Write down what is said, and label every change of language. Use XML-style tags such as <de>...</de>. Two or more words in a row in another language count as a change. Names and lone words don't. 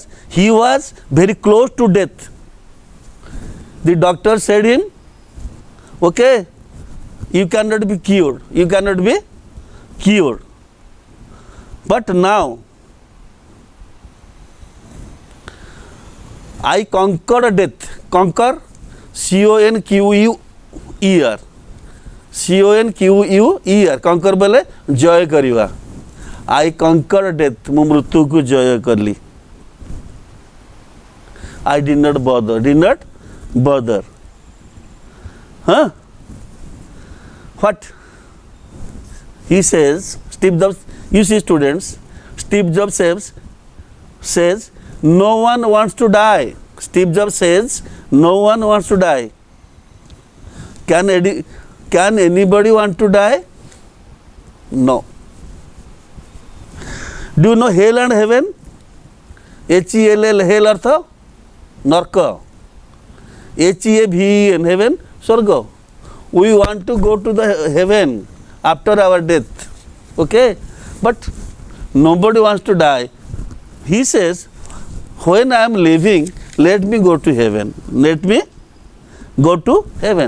<en>He was very close to death. The doctor said him, okay, you cannot be cured. You cannot be cured. But now, I conquered death. Conquer, C-O-N-Q-U-E-R. C-O-N-Q-U-E-R. Conquer</en> <or>ବୋଲେ ଜୟ କରିବା.</or> <en>I conquered death.</en> <or>ମୁ ମୃତ୍ୟୁ କୁ ଜୟ କରଲି.</or> <en>I did not bother. Did not bother. Huh? What? He says, Steve Jobs, you see students, Steve Jobs says, no one wants to die. Steve Jobs says, no one wants to die. Can anybody want to die? No. Do you know hell and heaven? H-E-L-L, hell artha? Narka. H-E-A-V-E-N, heaven, Swarga. We want to go to the heaven after our death. Okay? But nobody wants to die. He says, when I am living, let me go to heaven. Let me go to heaven.</en>